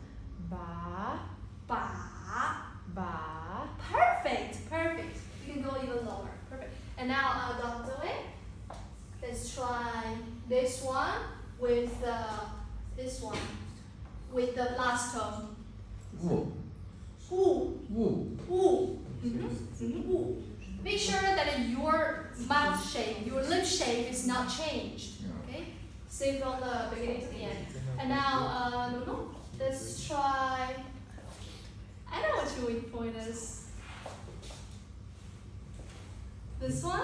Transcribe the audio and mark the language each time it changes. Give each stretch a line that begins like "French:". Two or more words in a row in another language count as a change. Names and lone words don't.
Chinese: Ba. Ba. Ba.
English: Perfect, perfect. You can go even lower. Perfect. And now, Dr. Wei, let's try this one with this one with the last tone.
Chinese: Woo. Wu, Woo. wu. Wu.
English: Make sure that your mouth shape, your lip shape is not changed. Yeah. Okay? Same from the beginning to the end. And now, no, let's try. I know what your weak point is. This one